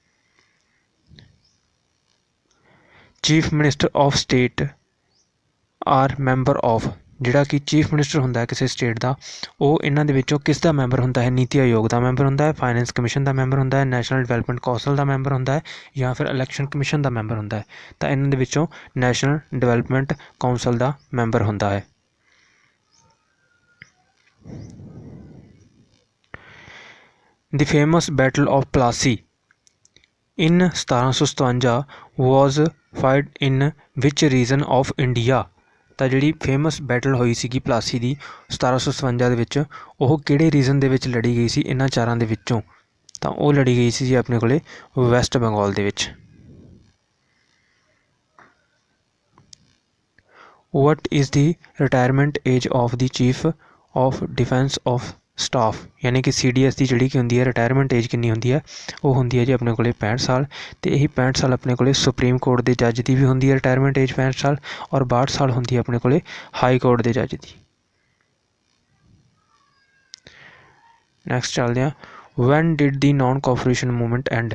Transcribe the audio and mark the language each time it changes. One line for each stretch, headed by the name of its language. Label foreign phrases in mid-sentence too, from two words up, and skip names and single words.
English: chief minister of state or member of,
Punjabi: ਜਿਹੜਾ ਕਿ
English: chief minister
Punjabi: ਹੁੰਦਾ ਹੈ ਕਿਸੇ ਸਟੇਟ ਦਾ, ਉਹ ਇਹਨਾਂ ਦੇ ਵਿੱਚੋਂ ਕਿਸ ਦਾ ਮੈਂਬਰ ਹੁੰਦਾ ਹੈ? ਨੀਤੀ ਆਯੋਗ ਦਾ ਮੈਂਬਰ ਹੁੰਦਾ ਹੈ, ਫਾਈਨੈਂਸ ਕਮਿਸ਼ਨ ਦਾ ਮੈਂਬਰ ਹੁੰਦਾ ਹੈ, ਨੈਸ਼ਨਲ ਡਿਵੈਲਪਮੈਂਟ ਕੌਂਸਲ ਦਾ ਮੈਂਬਰ ਹੁੰਦਾ ਹੈ, ਜਾਂ ਫਿਰ ਇਲੈਕਸ਼ਨ ਕਮਿਸ਼ਨ ਦਾ ਮੈਂਬਰ ਹੁੰਦਾ ਹੈ। ਤਾਂ ਇਹਨਾਂ ਦੇ ਵਿੱਚੋਂ ਨੈਸ਼ਨਲ ਡਿਵੈਲਪਮੈਂਟ ਕੌਂਸਲ ਦਾ ਮੈਂਬਰ ਹੁੰਦਾ ਹੈ।
English: The famous Battle of Plassey in 1757 was fought in which region of India?
Punjabi: ਤਾਂ ਜਿਹੜੀ
English: famous battle
Punjabi: ਹੋਈ ਸੀਗੀ ਪਲਾਸੀ ਦੀ 1757 ਦੇ ਵਿੱਚ, ਉਹ ਕਿਹੜੇ ਰੀਜਨ ਦੇ ਵਿੱਚ ਲੜੀ ਗਈ ਸੀ ਇਹਨਾਂ ਚਾਰਾਂ ਦੇ ਵਿੱਚੋਂ? ਤਾਂ ਉਹ ਲੜੀ ਗਈ ਸੀ ਜੀ ਆਪਣੇ ਕੋਲੇ ਵੈਸਟ ਬੰਗਾਲ ਦੇ ਵਿੱਚ।
English: What is the retirement age of the chief of defence of
Punjabi: ਸਟਾਫ, ਯਾਨੀ ਕਿ CDS ਦੀ ਜਿਹੜੀ ਕਿ ਹੁੰਦੀ ਹੈ
English: retirement age
Punjabi: ਕਿੰਨੀ ਹੁੰਦੀ ਹੈ? ਉਹ ਹੁੰਦੀ ਹੈ ਜੀ ਆਪਣੇ ਕੋਲੇ 65 ਸਾਲ। ਅਤੇ ਇਹੀ 65 ਸਾਲ ਆਪਣੇ ਕੋਲੇ ਸੁਪਰੀਮ ਕੋਰਟ ਦੇ ਜੱਜ ਦੀ ਵੀ ਹੁੰਦੀ ਹੈ
English: retirement age
Punjabi: 65 ਸਾਲ, ਔਰ 62 ਸਾਲ ਹੁੰਦੀ ਹੈ ਆਪਣੇ ਕੋਲੇ ਹਾਈ ਕੋਰਟ ਦੇ ਜੱਜ ਦੀ।
English: ਨੈਕਸਟ
Punjabi: ਚੱਲਦੇ ਹਾਂ,
English: when did the non cooperation movement end?